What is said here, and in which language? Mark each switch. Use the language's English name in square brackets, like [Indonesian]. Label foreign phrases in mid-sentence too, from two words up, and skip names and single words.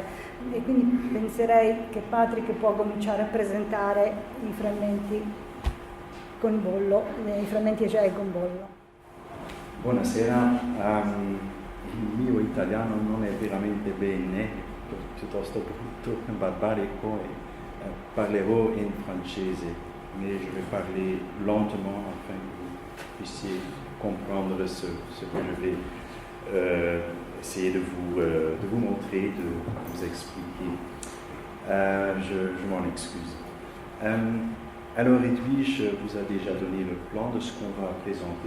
[Italian] E quindi penserei che Patrick può cominciare a presentare i frammenti con bollo, i frammenti acei con bollo. Buonasera, il mio italiano non è veramente bene, piuttosto brutto, barbarico, e parlerò in francese, [French] mais je vais parler lentement afin que vous puissiez comprendre ce que je vais essayer de vous montrer, de vous expliquer. Je m'en excuse. Alors Edwige vous a déjà donné le plan de ce qu'on va présenter.